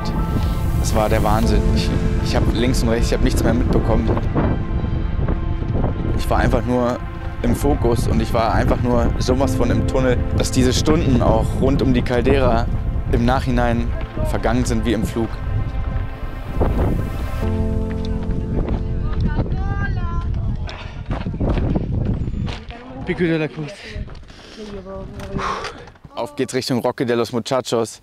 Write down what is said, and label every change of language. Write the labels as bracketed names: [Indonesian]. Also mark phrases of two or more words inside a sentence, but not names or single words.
[German] Das war der Wahnsinn. Ich habe links und rechts, ich habe nichts mehr mitbekommen. Ich war einfach nur im Fokus und ich war einfach nur sowas von im Tunnel, dass diese Stunden auch rund um die Caldera im Nachhinein vergangen sind wie im Flug. Pico de la Cruz. Auf geht's Richtung Roque de los Muchachos.